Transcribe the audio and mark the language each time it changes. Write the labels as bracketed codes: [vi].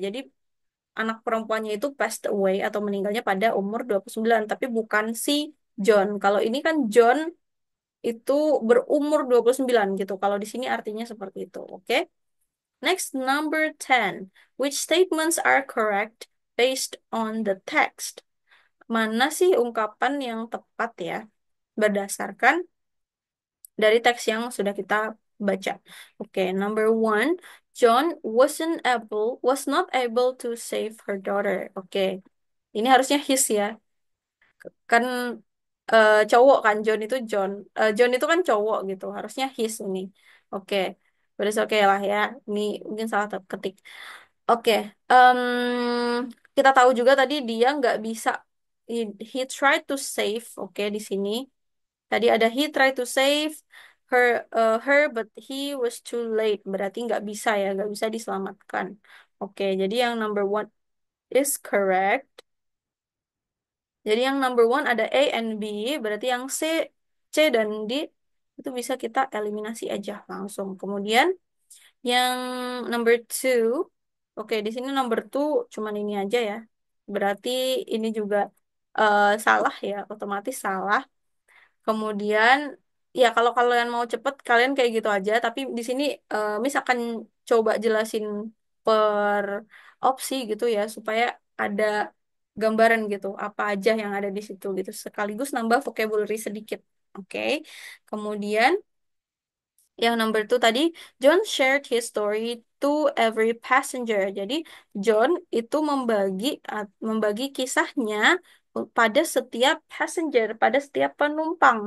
[id] Jadi anak perempuannya itu passed away atau meninggalnya pada umur 29, tapi bukan si John. Kalau ini kan John itu berumur 29 gitu. Kalau di sini artinya seperti itu, oke? Next, number 10. [en] Which statements are correct based on the text? [id] Mana sih ungkapan yang tepat ya? Berdasarkan dari teks yang sudah kita baca. [en] Oke, number one, John was not able to save her daughter. [id] Oke, ini harusnya his ya, kan cowok kan John itu kan cowok gitu, harusnya his ini. Oke, udah oke lah ya. Ini mungkin salah ketik. Oke, em, kita tahu juga tadi dia nggak bisa. [en] He, he tried to save. Oke, di sini. [id] Tadi ada [en] he tried to save her but he was too late. [id] Berarti nggak bisa ya, nggak bisa diselamatkan. Oke, jadi yang [en] number one is correct. [id] Jadi yang number one ada A and B, berarti yang C dan D itu bisa kita eliminasi aja langsung. Kemudian yang number two, oke di sini number two cuman ini aja ya. Berarti ini juga salah ya, otomatis salah. Kemudian ya kalau kalian mau cepet kalian kayak gitu aja. Tapi di sini Miss akan coba jelasin per opsi gitu ya supaya ada gambaran gitu apa aja yang ada di situ gitu. Sekaligus nambah vocabulary sedikit. Oke. Kemudian yang number two tadi, [en] John shared his story to every passenger. [id] Jadi John itu membagi kisahnya pada setiap passenger, pada setiap penumpang.